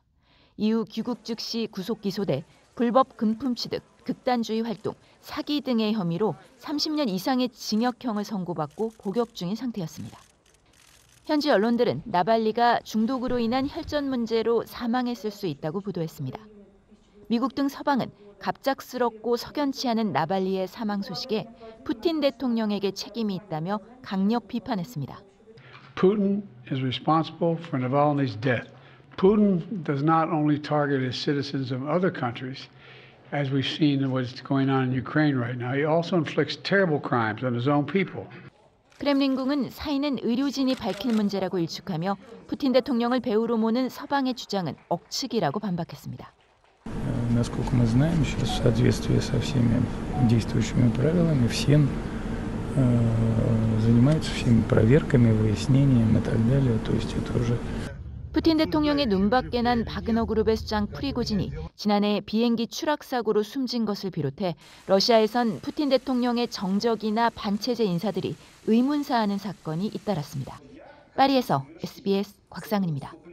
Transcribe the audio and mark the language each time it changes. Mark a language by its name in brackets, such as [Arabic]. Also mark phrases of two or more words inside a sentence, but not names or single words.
[Korean] 이후 귀국 즉시 구속 기소돼 불법 금품 취득, 극단주의 활동, 사기 등의 혐의로 30년 이상의 징역형을 선고받고 복역 중인 상태였습니다. 현지 언론들은 나발리가 중독으로 인한 혈전 문제로 사망했을 수 있다고 보도했습니다. 미국 등 서방은 갑작스럽고 석연치 않은 나발리의 사망 소식에 푸틴 대통령에게 책임이 있다며 강력 비판했습니다. [English] Putin is responsible for Navalny's death. Putin does not only target his citizens of other countries, as we've seen what's going on in Ukraine right now. He also inflicts terrible crimes on his own people. [Korean] 크렘린궁은 사인은 의료진이 밝힌 문제라고 일축하며 푸틴 대통령을 배우로 모는 서방의 주장은 억측이라고 반박했습니다. [Russian] Насколько мы знаем, сейчас в соответствии со всеми действующими правилами, всем занимаются всеми проверками, выяснением и так далее. То есть это уже [Korean] 푸틴 대통령의 눈밖에 난 바그너 그룹의 수장 프리고진이 지난해 비행기 추락 사고로 숨진 것을 비롯해 러시아에선 푸틴 대통령의 정적이나 반체제 인사들이 의문사하는 사건이 잇따랐습니다. 파리에서 SBS 곽상은입니다.